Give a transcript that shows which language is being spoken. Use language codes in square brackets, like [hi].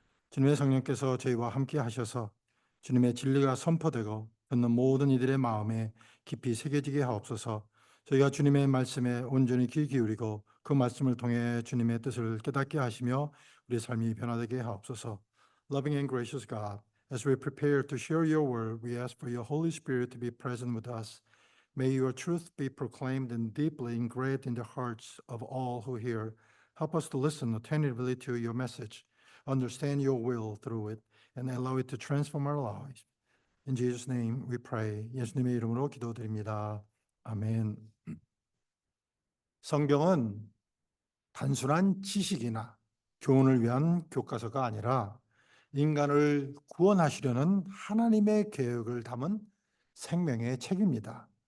[ko] 주님의 성령께서 저희와 함께 하셔서 주님의 진리가 선포되고 듣는 모든 이들의 마음에 깊이 새겨지게 하옵소서. 저희가 주님의 말씀에 온전히 귀 기울이고 그 말씀을 통해 주님의 뜻을 깨닫게 하시며 우리 삶이 변화되게 하옵소서. [en] Loving and gracious God, as we prepare to share your word, we ask for your Holy Spirit to be present with us. May your truth be proclaimed and deeply engraved in the hearts of all who hear. Help us to listen attentively to your message, understand your will through it, and allow it to transform our lives. In Jesus' name we pray. [ko] 예수님의 이름으로 기도드립니다. 아멘. 성경은 단순한 지식이나 교훈을 위한 교과서가 아니라 인간을 구원하시려는 하나님의 계획을 담은 생명의 책입니다.